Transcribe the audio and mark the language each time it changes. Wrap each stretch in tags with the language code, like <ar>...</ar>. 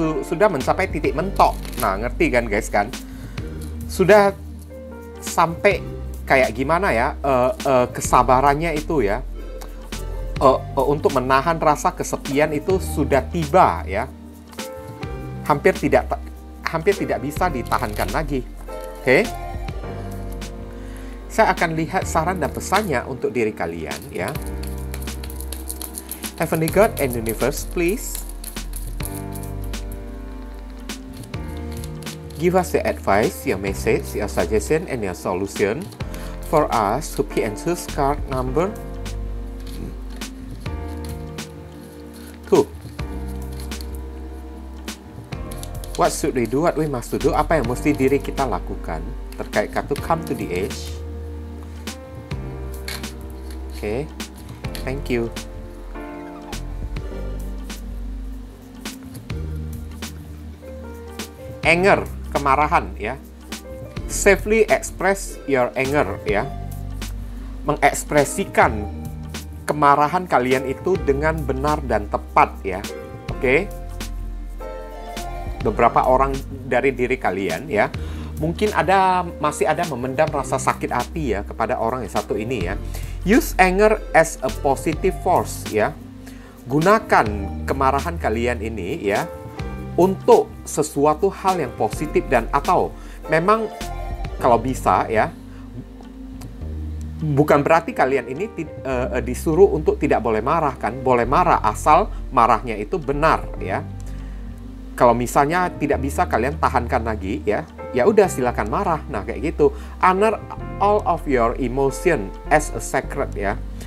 <id>Sudah mencapai titik mentok. Nah, ngerti kan guys kan? Sudah sampai kayak gimana ya, kesabarannya itu ya, untuk menahan rasa kesepian itu sudah tiba ya. Hampir tidak bisa ditahankan lagi. Oke. Saya akan lihat saran dan pesannya untuk diri kalian ya.</id> <en>Heavenly God and Universe, please give us your advice, your message, your suggestion, and your solution for us to pick and choose card number 2. What should we do? What we must do?</en> <id>Apa yang mesti diri kita lakukan terkait kartu</id> <en>come to the edge? Oke, thank you. Anger,</en> <id>kemarahan ya.</id> <en>Safely express your anger ya.</en> <id>Mengekspresikan kemarahan kalian itu dengan benar dan tepat ya. Oke. Beberapa orang dari diri kalian ya, mungkin masih ada memendam rasa sakit hati ya kepada orang yang satu ini ya.</id> <en>Use anger as a positive force ya.</en> <id>Gunakan kemarahan kalian ini ya untuk sesuatu hal yang positif dan atau memang kalau bisa ya, bukan berarti kalian ini disuruh untuk tidak boleh marah kan. Boleh marah asal marahnya itu benar ya. Kalau misalnya tidak bisa kalian tahankan lagi ya, ya udah silakan marah. Nah kayak gitu.</id> <en>Honor all of your emotion as a sacred ya.</en>